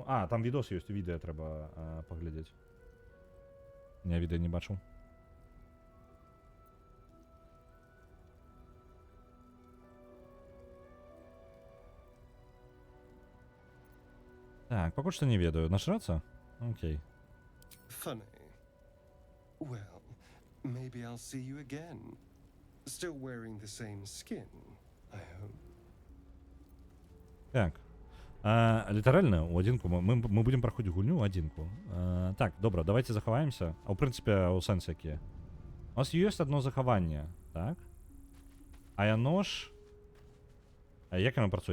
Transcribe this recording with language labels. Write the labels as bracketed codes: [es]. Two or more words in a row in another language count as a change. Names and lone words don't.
[be] А, там відос ёсць, відэа трэба паглядзець. Я відэа не бачыў. Так, пакуль што не ведаю. Нажрацца? Окей. [en] Funny. Well, maybe I'll see you again. Still wearing the same skin, I hope. [be] Так. Літаральна, у адзінку мы будзем праходзіць гульню ў адзінку. Так, добра, давайте захаваемся. А ў прынцыпе, у сэнсе якія. У нас ёсць адно захаванне, так? А яно ж... А як яно працуе?